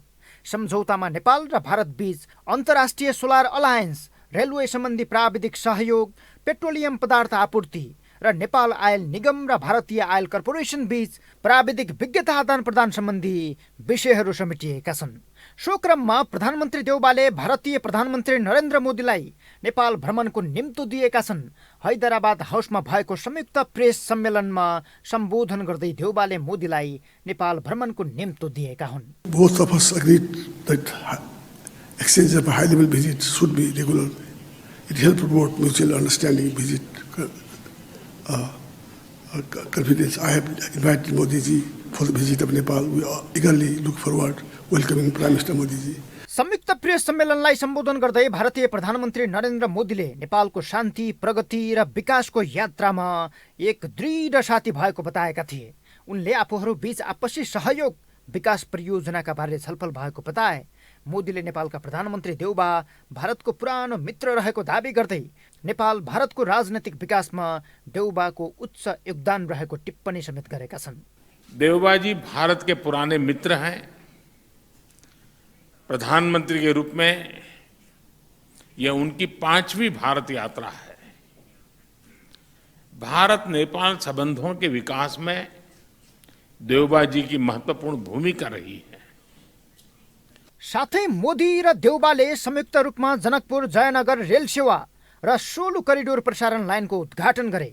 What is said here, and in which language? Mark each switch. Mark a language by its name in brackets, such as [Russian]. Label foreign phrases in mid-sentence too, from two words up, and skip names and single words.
[Nepali] सम्झौतामा नेपाल र भारत बीच अन्तर्राष्ट्रिय सोलर अलायन्स, रेलवे सम्बन्धी प्राविधिक सहयोग, पेट्रोलियम पदार्थ आपूर्ति र नेपाल आयल निगम र भारतीय आयल कर्पोरेसन बीच प्राविधिक विज्ञता आदान प्रदान सम्बन्धी विषयहरू समेटिएका छन्। सो क्रममा प्रधानमन्त्री देउवाले भारतीय प्रधानमन्त्री नरेन्द्र मोदीलाई नेपाल भ्रमणको निम्तो दिएका छन्। हैदराबाद हाउसमा भएको संयुक्त प्रेस सम्मेलनमा सम्बोधन गर्दै देउवाले मोदीलाई नेपाल भ्रमणको निम्तो दिएका हुन्। [English] Both of us agreed that exchange of a high-level visit should be regular. It helped promote mutual understanding, visit confidence. I have invited Modi ji for the visit of Nepal. We eagerly look forward welcoming Prime Minister Modi ji. [Nepali] संयुक्त प्रेस सम्मेलनलाई सम्बोधन गर्दै भारतीय प्रधानमन्त्री नरेन्द्र मोदीले नेपालको शान्ति, प्रगति र विकासको यात्रामा एक दृढ साथी भएको बताएका थिए। उनले आफूहरू बीच आपसी सहयोग, विकास परियोजनाका बारे छलफल भएको बताए। मोदीले नेपालका प्रधानमन्त्री देउवा भारतको पुरानो मित्र रहेको दाबी गर्दै नेपाल भारतको राजनैतिक विकासमा देउवाको उच्च योगदान रहेको टिप्पणी समेत गरेका छन्। [Hindi] देउवा जी भारत के पुराने मित्र हैं। प्रधानमंत्री के रूप में यह उनकी 5वीं भारत यात्रा है। भारत नेपाल संबंधों के विकास में देउवा जी की महत्वपूर्ण भूमिका रही है। [Nepali] साथै मोदी र देउवाले संयुक्त रूपमा जनकपुर जयनगर रेल सेवा र सोलु करिडोर प्रसारण लाइनको उद्घाटन गरे।